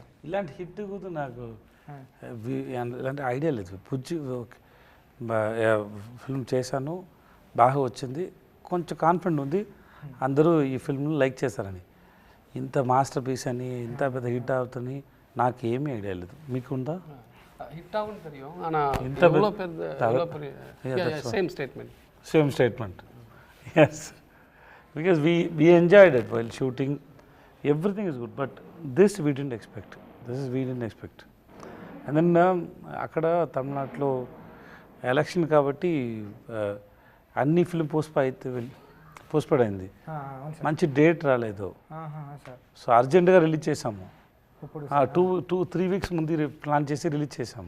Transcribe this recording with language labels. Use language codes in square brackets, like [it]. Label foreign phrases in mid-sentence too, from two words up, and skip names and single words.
[te] ఇలాంటి హిట్ కూడా నాకు ఇలాంటి ఐడియా లేదు బుజ్జి. ఫిల్మ్ చేశాను, బాగా వచ్చింది, కొంచెం కాన్ఫిడెంట్ ఉంది అందరూ ఈ ఫిల్మ్ని లైక్ చేశారని. ఇంత మాస్టర్ పీస్ అని ఇంత పెద్ద హిట్ అవుతుంది నాకు ఏమీ ఐడియా లేదు. మీకు ఉందా? హిట్ ఆగుంది [ta] தெரியும் ஆனா இவ்வளவு பெரிய [en] same statement. Yes, because we enjoyed it while shooting, everything is good, but this we didn't expect. And then [te] అక్కడ తమిళనాడులో ఎలక్షన్ కాబట్టి అన్ని [en] film postponed [te] అయింది, మంచి డేట్ రాలేదు. సో అర్జెంటుగా రిలీజ్ చేసాము, 2-3 weeks ముందు ప్లాన్ చేసి రిలీజ్ చేసాము.